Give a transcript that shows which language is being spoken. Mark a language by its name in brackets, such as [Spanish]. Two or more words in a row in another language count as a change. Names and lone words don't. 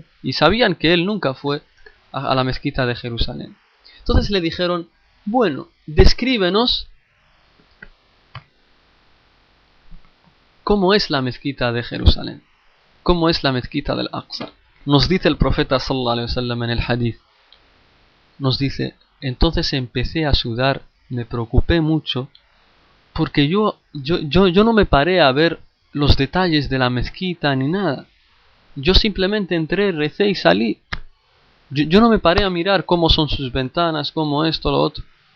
[Spanish] Y sabían que él nunca fue a la mezquita de Jerusalén. Entonces le dijeron: bueno, descríbenos cómo es la mezquita de Jerusalén, cómo es la mezquita del Aqsa. Nos dice el profeta [Arabic] صلى الله عليه وسلم [Spanish] en el hadith, nos dice: entonces empecé a sudar, me preocupé mucho, porque yo no me paré a ver los detalles de la mezquita ni nada. Yo simplemente entré, recé y salí. Yo no me paré a mirar cómo son sus ventanas, cómo esto, lo otro.